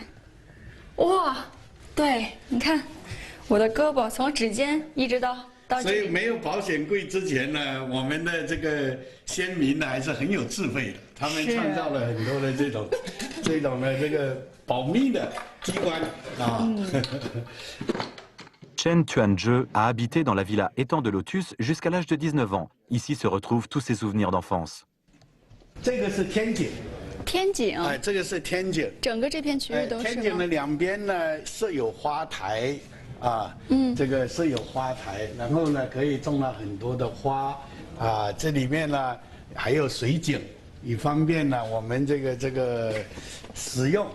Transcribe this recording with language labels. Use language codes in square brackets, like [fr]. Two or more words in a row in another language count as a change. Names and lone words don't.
[zh] 哇，对，你看，我的胳膊从指尖一直到这里。所以没有保险柜之前呢，我们的这个先民呢还是很有智慧的，他们创造了很多的这种的这个保密的机关啊。 [fr] Chen Tuanzhe a habité dans la villa Étang de Lotus jusqu'à l'âge de 19 ans. Ici se retrouvent tous ses souvenirs d'enfance. [zh] 这个是天井。天井。哎，这个是天井。整个这片区域都是吗？天井的两边呢设有花台，这个设有花台，然后呢可以种了很多的花，这里面呢还有水井，以方便呢我们这个使用。